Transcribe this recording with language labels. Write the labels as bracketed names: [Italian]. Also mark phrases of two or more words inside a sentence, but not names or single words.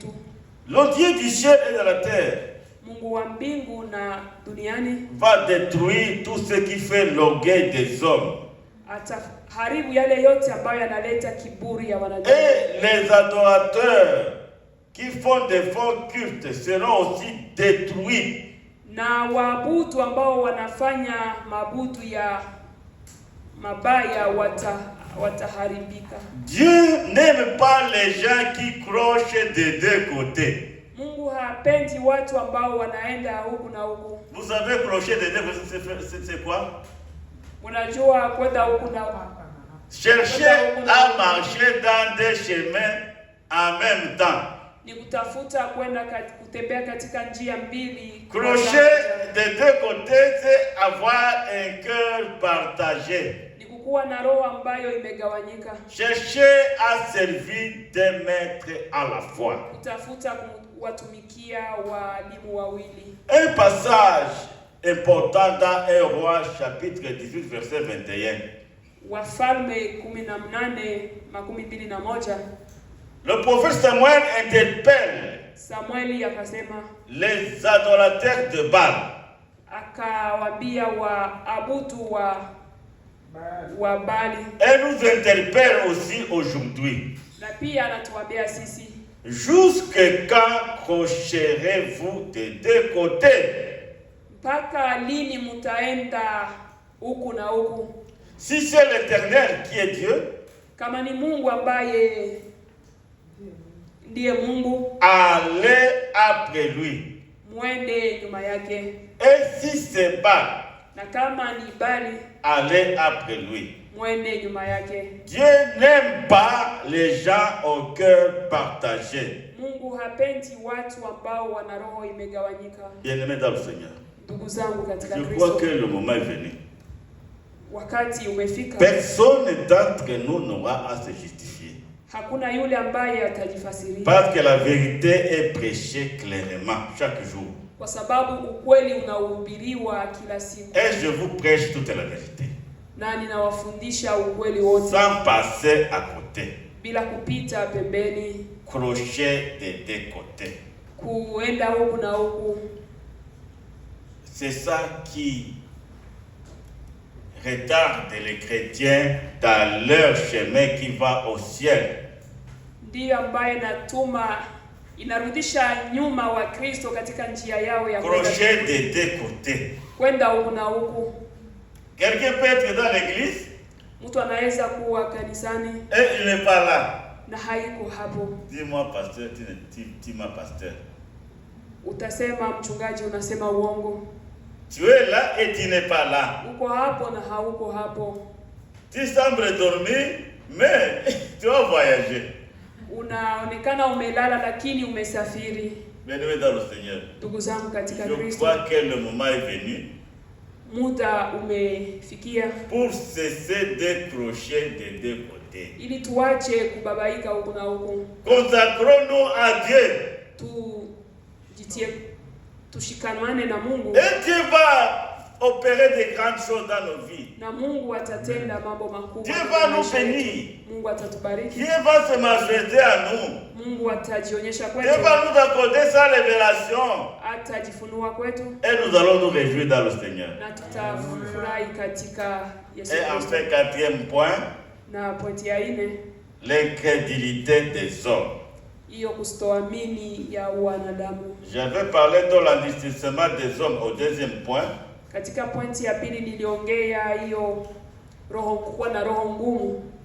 [French] Le Dieu du ciel et de la terre [Swahili] Mungu wa mbingu na duniani [French] va détruire tout ce qui fait l'orgueil des hommes. [Swahili] ataharibu yale yote ambayo yanaleta kiburi ya wanadamu. [French] Et les adorateurs qui font des faux cultes seront aussi détruits. [Swahili] Na waabudu ambao wanafanya maabudu ya mabaya wataharibika. [French] Dieu n'aime pas les gens qui crochent des deux côtés. [Swahili] Mungu hapendi watu ambao wanaenda huku na huku. [French] Vous savez, crocher des deux côtés, c'est quoi? [Swahili] Unajua kwenda huku na huku. [French] Chercher à marcher dans des chemins en même temps. [Swahili] Ni kutafuta kwenda kutembea katika njia mbili. [French] Crocher des deux côtés, c'est avoir un cœur partagé. [Swahili] Ni kukuwa na roho ambayo imegawanyika. [French] Chercher à servir des maîtres à la fois. [Swahili] Kutafuta kuwatumikia walimu wawili. [French] Un passage important dans 1 Roi chapitre 18 verset 21. [Swahili] Wafalme 18:21. [French] Le prophète Samuel interpelle [Swahili] Samueli akasema, [French] les adorateurs de Baal. [Swahili] Akawaambia waabudu wa Bali. [French] Elle nous interpelle aussi aujourd'hui. [Swahili] Na pia anatuambia sisi, [French] jusque quand crocherez-vous des deux côtés? [Swahili] mpaka lini mtaenda huku na huku? [French] Si c'est l'Éternel qui est Dieu, [Swahili] kama ni Mungu ambaye ndiye Mungu, [French] allez après lui. [Swahili] Mwende nyuma yake. [French] Et si c'est Baal, [Swahili] Na kama ni Bali, [French] allez après lui. [Swahili] Mwende nyuma yake. [French] Dieu n'aime pas les gens au cœur partagé. [Swahili] Mungu hapendi watu ambao wana roho imegawanyika. [French] Bien-aimés dans le Seigneur, [Swahili] Ndugu zangu katika [French] je [Swahili] Kristo, [French] crois que le moment est venu. [Swahili] Wakati umefika. [French] Personne d'entre nous n'aura à se justifier. [Swahili] Hakuna yule ambaye atajifasiria. [French] Parce que la vérité est prêchée clairement chaque jour. [Swahili] Kwa sababu ukweli unahubiriwa kila siku. [French] Et je vous prêche toute la vérité. [Swahili] Na ninawafundisha ukweli wote. [French] Sans passer à côté. [Swahili] Bila kupita pembeni. [French] Crocher des deux côtés. [Swahili] Kuenda huku na huku. [French] C'est ça qui retarde les chrétiens dans leur chemin qui va au ciel. [Swahili] ndiyo ambaye inarudisha nyuma wa Kristo katika njia yao ya [French] Crochet des deux côtés. [Swahili] kwenda huku na huku. [French] Quelqu'un peut être dans l'église [Swahili] Mtu anaweza kuwa kanisani [French] et il n'est pas là. [Swahili] na haiko hapo. [French] Dis-moi, pasteur, tu m'as pasteur. [Swahili] Utasema mchungaji, unasema uongo. [French] Tu es là et tu n'es pas là. [Swahili] Uko hapo na hauko hapo. [French] Tu sembles dormir, mais tu vas voyager. [Swahili] Unaonekana umelala lakini umesafiri. [French] Bien-aimé dans le Seigneur, [Swahili] Ndugu zangu katika [French] je [Swahili] Kristo, [French] crois que le moment est venu [Swahili] muda umefikia [French] pour cesser de crocher des deux côtés. [Swahili] ili tuache kubabaika huku na huku. [French] Consacrons-nous à Dieu. [Swahili] Tushikamane na Mungu. [French] Et Dieu va opérer des grandes choses dans nos vies. [Swahili] Na Mungu atatenda mambo makubwa. [French] Dieu va nous bénir. [Swahili] Mungu atatubariki. [French] Dieu va se manifester à nous. [Swahili] Mungu atajionyesha [French] Dieu [Swahili] kwetu. [French] va nous accorder sa révélation. [Swahili] Atajifunua kwetu. [French] Et nous allons nous réjouir dans le Seigneur. [Swahili] Na tutafurahi katika Yesu [French] Et [Swahili] Kristo. [French] enfin, quatrième point, [Swahili] Na pointi ya 4, [French] l'incrédulité des hommes. [Swahili] hiyo kustoamini ya wanadamu. [French] J'avais parlé de l'endurcissement des hommes au deuxième point. [Swahili] Katika pointi ya 2 niliongea hiyo kuwa na roho ngumu.